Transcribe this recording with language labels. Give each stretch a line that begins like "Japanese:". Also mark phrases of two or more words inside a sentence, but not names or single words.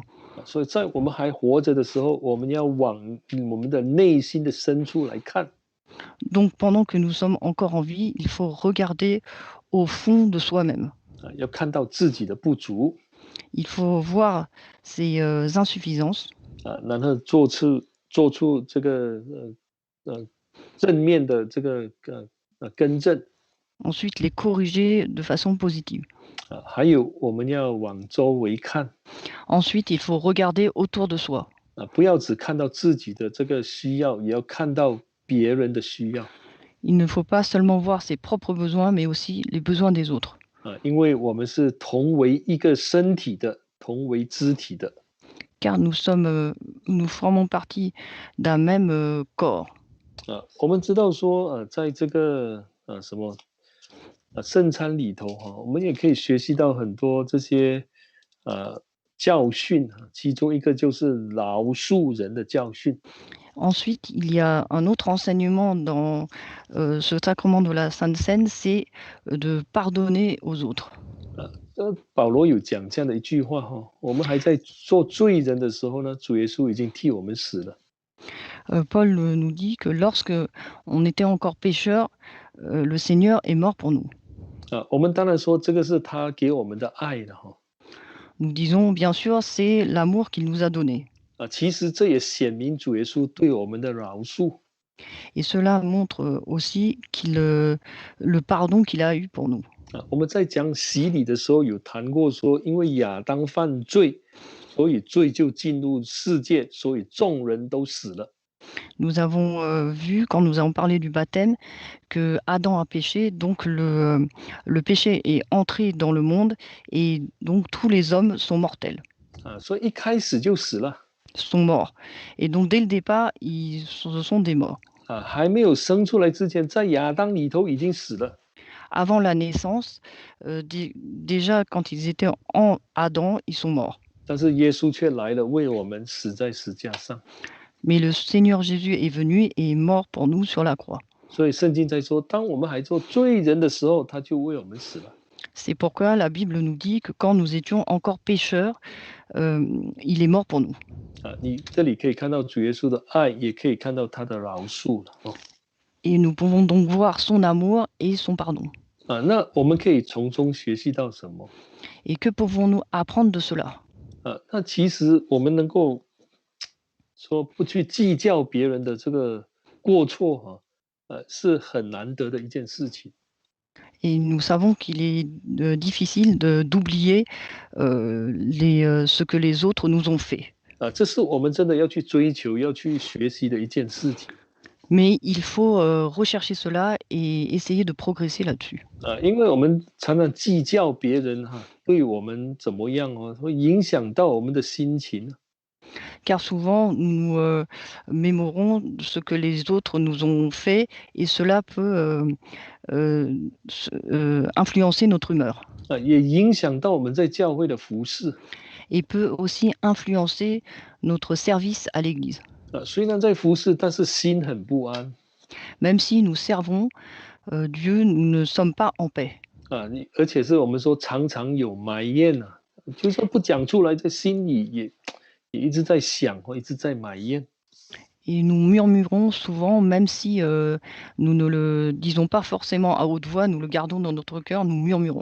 Chinese: 所以在我们还活着的时候，我们要往我们的内心的深处来看。
French: Donc, pendant que nous sommes encore en vie, il faut regarder au fond de soi-même.
Chinese: 要看到自己的不足。
French: Il faut voir ses insuffisances.
Chinese: 然后做出这个正面的这个更正。
French: Ensuite, les corriger de façon positive.
Chinese: 还有我们要往周围看。
French: Ensuite, il faut regarder autour de soi.
Chinese: 不要只看到自己的这个需要，也要看到别人的需要。
French: Il ne faut pas seulement voir ses propres besoins, mais aussi les besoins des autres.
Chinese: 因为我们是同为一个身体的，同为肢体的。
French: Car nous formons partie d'un même corps.
Chinese: 我们知道说，在这个什么圣餐里头哈，我们也可以学习到很多这些教训其中一个就是饶恕人的教训。
French: Ensuite, il y a un autre enseignement dans ce sacrement de la Sainte Seine, c'est de pardonner aux autres.
Chinese: 保罗有讲这样的一句话哈，我们还在做罪人的时候呢，主耶稣已经替我们死了。
French: Paul nous dit que lorsque on était encore pécheurs, le Seigneur est mort pour nous.
Chinese: 我们当然说这个是他给我们的爱了哈。
French: Nous disons, bien sûr, c'est l'amour qu'il nous a donné.
Chinese: 其实这也显明主耶稣对我们的饶恕。
French: Et cela montre aussi le pardon qu'il a eu pour nous.
Chinese: 我们在讲洗礼的时候有谈过说，因为亚当犯罪，所以罪就进入世界，所以众人都死了。
French: Nous avons vu, quand nous avons parlé du baptême, que Adam a péché, donc le péché est entré dans le monde et donc tous les hommes sont mortels,
Chinese: 所以一开始就死了。
French: sont morts. Et donc dès le départ, ce sont des morts.
Chinese: 还没有生出来之前，在亚当里头已经死了。
French: Avant la naissance, déjà quand ils étaient en Adam, ils sont morts.
Chinese: 但是耶稣却来了，为我们死在石架上。
French: Mais le Seigneur Jésus est venu et est mort pour nous sur la croix.
Chinese: 所以圣经在说，当我们还做罪人的时候，他就为我们死了。
French: C'est pourquoi la Bible nous dit que quand nous étions encore pécheurs, il est mort pour nous.
Chinese: 你这里可以看到主耶稣的爱，也可以看到他的饶恕了。
French: Et nous pouvons donc voir son amour et son pardon.
Chinese: 那我们可以从中学习到什么？
French: Et que pouvons-nous apprendre de cela?
Chinese: 那其实我们能够说不去计较别人的这个过错是很难得的一件事情。
French: Et nous savons qu'il est difficile d'oublier ce que les autres nous ont fait.
Chinese: 这是我们真的要去追求、要去学习的一件事情。
French: Mais il faut rechercher cela et essayer de progresser là-dessus.
Chinese: 因为我们常常计较别人对我们怎么样会影响到我们的心情。
French: Car souvent, nous mémorons ce que les autres nous ont fait et cela peut influencer notre humeur.
Chinese: 也影响到我们在教会的服事。
French: Et peut aussi influencer notre service à l'Église.
Chinese: 虽然在服事，但是心很不安。
French: Même si nous servons Dieu, nous ne sommes pas en paix.
Chinese: 而且是我们说常常有埋怨就算不讲出来，在心里也一直在想一直在埋怨。
French: Et nous murmurons souvent, même si nous ne le disons pas forcément à haute voix, nous le gardons dans notre cœur, nous murmurons.